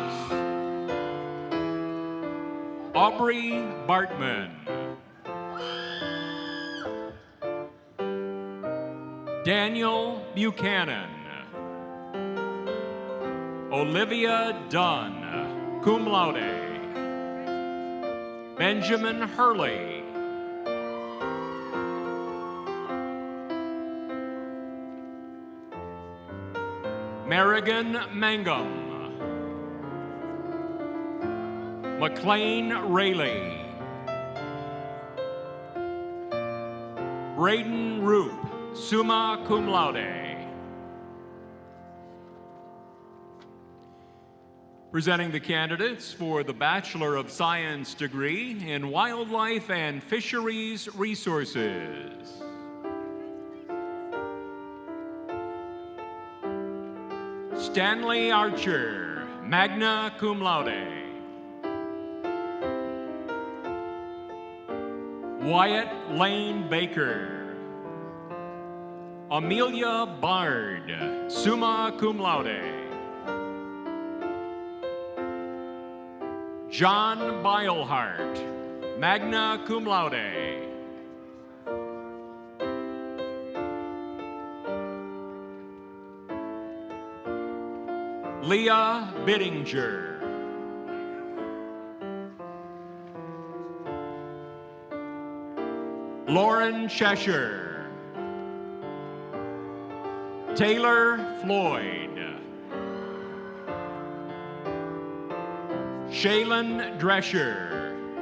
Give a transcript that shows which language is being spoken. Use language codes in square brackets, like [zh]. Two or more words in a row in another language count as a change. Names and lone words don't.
[en] Aubrey Bartman. Daniel Buchanan. Olivia Dunn, [la] cum laude. [en] Benjamin Hurley. Merrigan Mangum. McLean Rayleigh. Braden Roop, [la] summa cum laude. [en] Presenting the candidates for the Bachelor of Science degree in Wildlife and Fisheries Resources. Stanley Archer, [la] magna cum laude. [en] Wyatt Lane Baker. Amelia Bard, [la] summa cum laude. [en] John Beilhart, [la] magna cum laude. [en] Leah Bittinger. Lauren Cheshire. Taylor Floyd. Shaylin Drescher.